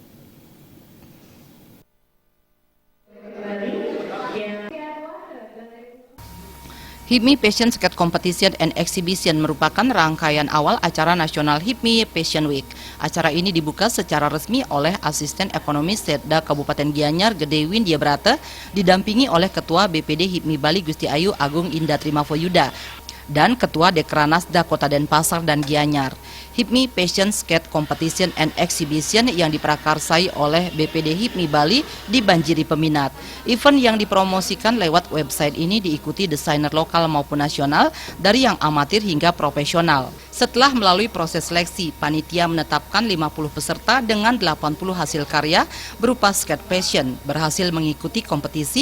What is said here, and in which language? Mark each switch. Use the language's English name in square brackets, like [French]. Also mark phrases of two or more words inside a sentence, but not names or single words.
[Indonesian] HIPMI Fashion Skate Competition and Exhibition merupakan rangkaian awal acara nasional HIPMI Fashion Week. Acara ini dibuka secara resmi oleh Asisten Ekonomi Setda Kabupaten Gianyar Gede Windia Brata, didampingi oleh Ketua BPD HIPMI Bali Gusti Ayu Agung Indah Trimafoyuda dan Ketua Dekranasda Kota Denpasar dan Gianyar. HIPMI Fashion Skate Competition and Exhibition yang diprakarsai oleh BPD HIPMI Bali dibanjiri peminat. Event yang dipromosikan lewat website ini diikuti desainer lokal maupun nasional dari yang amatir hingga profesional. Setelah melalui proses seleksi, panitia menetapkan 50 peserta dengan 80 hasil karya berupa [English] skate fashion [Indonesian] berhasil mengikuti kompetisi.